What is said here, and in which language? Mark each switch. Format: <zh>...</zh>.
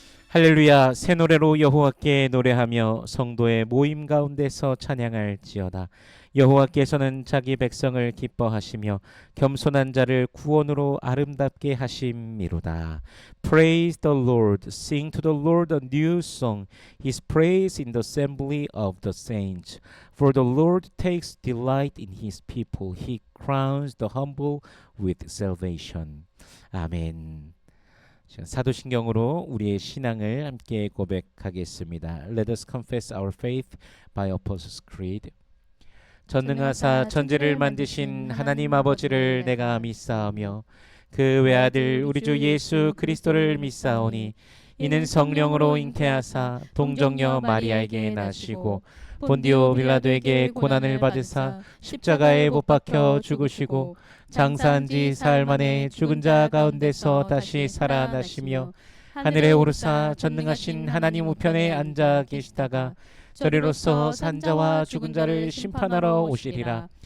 <ko>할렐루야. 새 노래로 여호와께 노래하며 성도의 모임 가운데서 찬양할지어다. 여호와께서는 자기 백성을 기뻐하시며 겸손한 자를 구원으로 아름답게 하심이로다.</ko> <en>Praise the Lord. Sing to the Lord a new song. His praise in the assembly of the saints. For the Lord takes delight in his people. He crowns the humble with salvation.</en> <ko>아멘. 사도신경으로 우리의 신앙을 함께 고백하겠습니다.</ko> <en>Let us confess our faith by Apostles' Creed.</en> <ko>전능하사 천지를 만드신 하나님 아버지를 내가 믿사오며 그 외아들 우리 주 예수 그리스도를 믿사오니 이는 성령으로 잉태하사 동정녀 마리아에게 나시고 본디오 빌라도에게 고난을 받으사 십자가에 못 박혀 죽으시고 장사한 지 사흘 만에 죽은 자 가운데서 다시 살아나시며 하늘에 오르사 전능하신 하나님 우편에 앉아 계시다가 저리로서 산자와 죽은 자를 심판하러 오시리라.</ko>